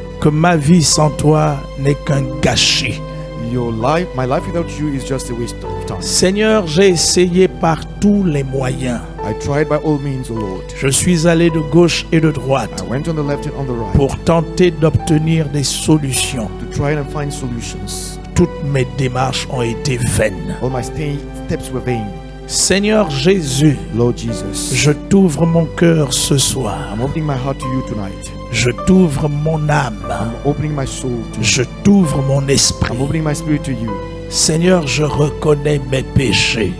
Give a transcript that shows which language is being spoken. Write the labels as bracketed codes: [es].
[fr] que ma vie sans toi n'est qu'un gâchis. [en] your life, my life without you is just a waste of time. [fr] Seigneur, j'ai essayé par tous les moyens. [en] I tried by all means, O Lord. [fr] Je suis allé de gauche et de droite [en] I went on the left and on the right [fr] pour tenter d'obtenir des solutions. [en] to try and find solutions. [fr] Toutes mes démarches ont été vaines. [en] All my steps were vain. [fr] Seigneur Jésus, [en] Lord Jesus, [fr] je t'ouvre mon cœur ce soir. [en] I'm opening my heart to you tonight. [fr] Je t'ouvre mon âme. [en] I'm opening my soul to you. [fr] Je t'ouvre mon esprit. [en] I'm opening my spirit to you. [fr] Seigneur, je reconnais mes péchés